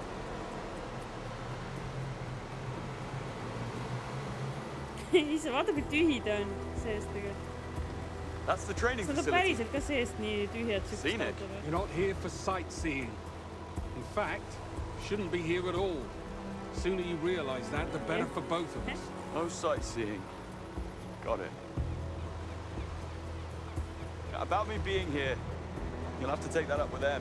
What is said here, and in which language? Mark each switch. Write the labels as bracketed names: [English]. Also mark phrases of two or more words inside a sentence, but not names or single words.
[Estonian] Issa, vaata kui tühi ta on seest tegelikult. [English] That's the training facility. [Estonian] See on päriselt ka seest nii tühjad sükst. [English] You're not here for sightseeing. In fact, shouldn't be here at all. The sooner you realize that, the better for both of us. No sightseeing. Got it. About me being here, you'll have to take that up with them.